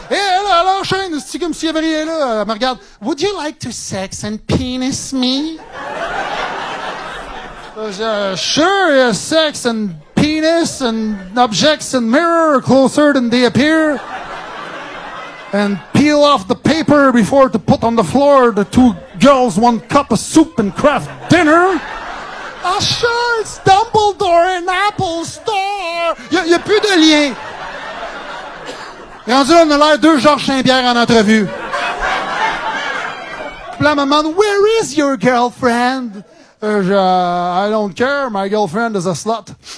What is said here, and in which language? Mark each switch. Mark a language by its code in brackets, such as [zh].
[fr] Et elle enchaîne, c'est comme s'il y avait rien là. Elle me regarde. [en] Would you like to sex and penis me? Sure, yes, sex and penis and objects and mirror closer than they appear. And peel off the paper before to put on the floor. The two girls, one cup of soup and craft dinner. Ah, sure, it's Dumbledore in Apple Store. [fr] Y a plus de lien. Et rendu là, on a l'air deux Georges Saint-Pierre en entrevue. Puis là, elle me demande, [en] where is your girlfriend? I don't care, my girlfriend is a slut.